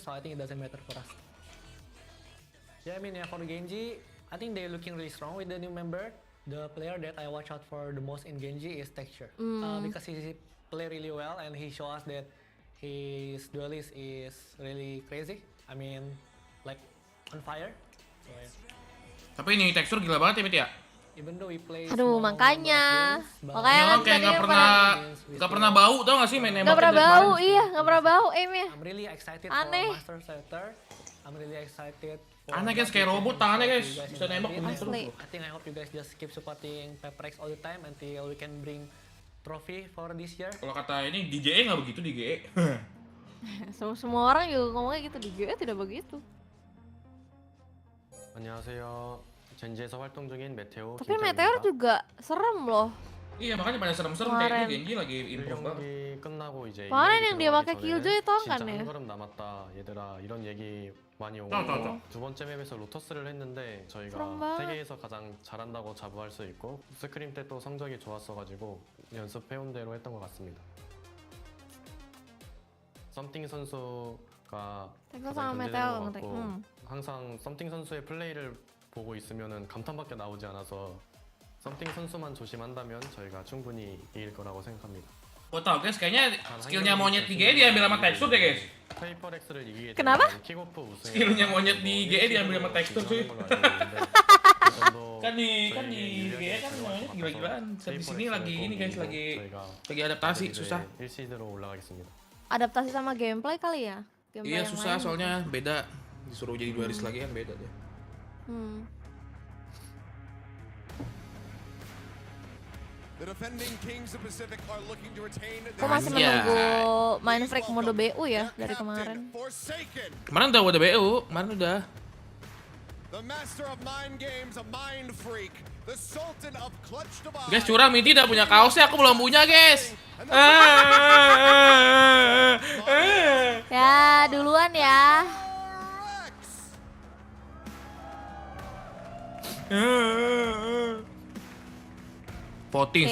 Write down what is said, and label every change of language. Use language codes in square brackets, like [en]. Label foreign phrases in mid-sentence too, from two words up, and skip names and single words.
[en] So I think it doesn't matter for us. Yeah, I mean, yeah, for Genji, I think they're looking really strong with the new member. The player that I watch out for the most in Genji is Texture. Because he play really well and he show us that his duelist is really crazy. I mean, like on fire. So, yeah. [id] Tapi ini tekstur gila banget ya Mit ya? [en] Even though we play [id] Aduh, [en] small [id] makanya. [en] games, but [id] Makanya Ini orang kayak nggak pernah bau tau gak sih main Nggak pernah bau, iya, nggak pernah bau aimnya. [en] I'm really excited [id] Aneh. [en] for Master Setter. I'm really excited for [id] Aneh guys, [en] what [id] kayak [en] we can [id] robot tangannya [en] show [id] guys. [en] to you guys [id] Bisa [en] in the [id] nembak [en] game. [id] begitu. Asli. [en] I think I hope you guys just keep supporting Paperrex all the time until we can bring trophy for this year. [id] Kalau kata ini DJE nggak begitu DJE. Semua orang juga ngomongnya gitu, di GE tidak begitu. [ko] 안녕하세요. 젠지에서 활동 중인 메테오 [id] Tapi Meteor juga serem loh. Iya makanya pada serem-serem kayak Kemarin. ini Genji lagi improve banget. [ko] 경기 끝나고 이제 [id] Kemarin [ko] 이야기 [id] yang dia [ko] 들어가기 [id] pakai [ko] 전에는 [id] Killjoy tau kan [ko] 진짜 [id] ya? [ko] 한 걸음 남았다 얘들아 이런 얘기 많이 오고 저. 두 번째 맵에서 로터스를 했는데 저희가 그런가? 세계에서 가장 잘한다고 자부할 수 있고 스크림 때 또 성적이 좋았어가지고 연습해온 대로 했던 것 같습니다. 썸띵 선수가 [id] Tekstur [ko] 가장 [id] sama [ko] 견제되는 [id] Meteor [ko] 것 [id] ngerti. [ko] 같고 항상 썸띵 선수의 플레이를 보고 있으면은 감탄밖에 나오지 않아서 썸띵 선수만 조심한다면 저희가 충분히 이길 거라고 생각합니다. [id] Gua tau guys, kayaknya skillnya monyet di GE diambil sama tekstur deh guys. [ko] 페이퍼렉스를 이기게 [id] Kenapa? [ko] 되면 킥오프 우승에 [id] Skillnya monyet di GE diambil sama tekstur cuy. Kan di GE kan monyet gila-gilaan. Di sini lagi ini guys, lagi adaptasi susah. [ko] 1시드로 올라가겠습니다. [id] Adaptasi sama gameplay kali ya? Gameplay Iya yang susah lain. soalnya beda. Disuruh jadi duelist lagi kan beda deh. [en] The defending Kings of Pacific are looking to retain [id] Aku masih Iya. menunggu main [en] freak mode [id] BU ya dari kemarin. [en] Forsaken, [id] Kemarin udah BU, kemarin udah. [en] the master of mind games, a mind freak, the sultan of clutch divide. [id] Guys curang, Miti udah punya kaosnya, aku belum punya guys. Ya, duluan ya. Voting,